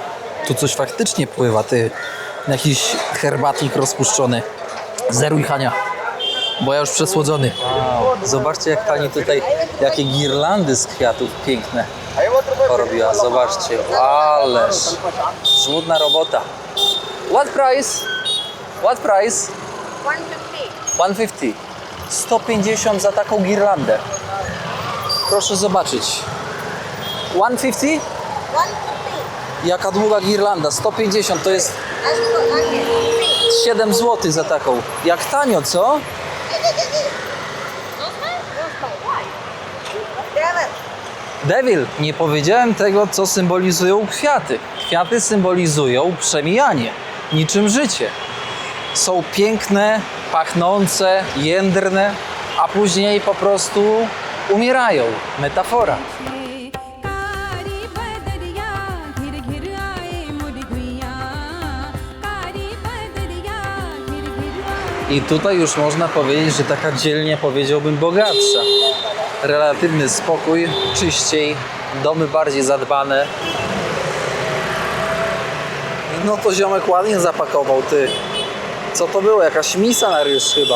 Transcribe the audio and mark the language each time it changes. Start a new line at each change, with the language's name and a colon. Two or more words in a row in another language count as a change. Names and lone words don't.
Polish: Tu coś faktycznie pływa, ty. Jakiś herbatnik rozpuszczony. Zeruj, Hania. Bo ja już przesłodzony. Zobaczcie, jak pani tutaj, jakie girlandy z kwiatów piękne porobiła. Zobaczcie, ależ żmudna robota.
English: What price? What price?
Polish: 150. 150 za taką girlandę. Proszę zobaczyć. 150? Jaka długa girlanda? 150 to jest 7 zł za taką. Jak tanio, co? Devil, nie powiedziałem tego, co symbolizują kwiaty. Kwiaty symbolizują przemijanie, niczym życie. Są piękne, pachnące, jędrne, a później po prostu umierają. Metafora.
Hindi: कारी बदरिया घिर घिर आए मुरघुइया कारी बदरिया घिर घिर आए
Polish: I tutaj już można powiedzieć, że taka dzielnia, powiedziałbym, bogatsza. Relatywny spokój, czyściej, domy bardziej zadbane. No to ziomek ładnie zapakował, ty. Co to było? Jakaś misa na ryż chyba.